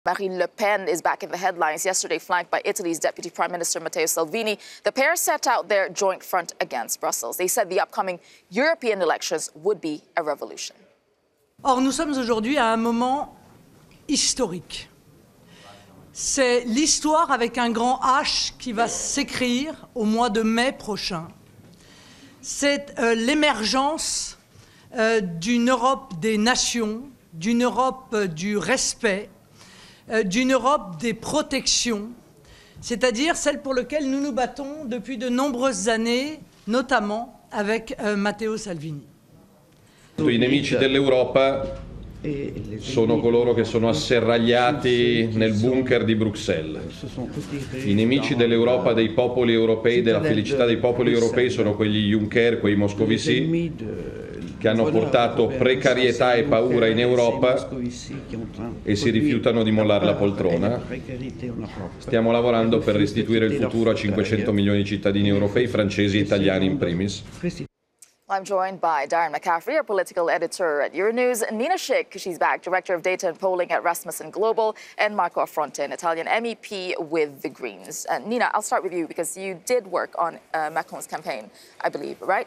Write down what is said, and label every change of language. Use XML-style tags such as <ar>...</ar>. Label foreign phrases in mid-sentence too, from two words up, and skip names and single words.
<en>Marine Le Pen is back in the headlines yesterday, flanked by Italy's Deputy Prime Minister Matteo Salvini. The pair set out their joint front against Brussels. They said the upcoming European elections would be a revolution.</en> <fr>Or, nous sommes aujourd'hui à un moment historique. C'est l'histoire avec un grand H qui va s'écrire au mois de mai prochain. C'est l'émergence d'une Europe des nations, d'une Europe du respect, d'une Europe des protections, c'est-à-dire celle pour laquelle nous nous battons depuis de nombreuses années, notamment avec Matteo Salvini.</fr> <it>I nemici dell'Europa sono coloro che sono asserragliati nel bunker di Bruxelles. I nemici dell'Europa, dei popoli europei, della felicità dei popoli europei sono quegli Juncker, quei moscovici che hanno portato precarietà e paura in Europa e si rifiutano di mollare la poltrona. Stiamo lavorando per restituire il futuro a 500 milioni di cittadini europei, francesi e italiani in primis.</it> <en>I'm joined by Darren McCaffrey, our political editor at Euronews, Nina Schick, she's back, Director of Data and Polling at Rasmussen Global, and Marco Affronte, an Italian MEP with the Greens. Nina, I'll start with you because you did work on Macron's campaign, I believe, right?</en>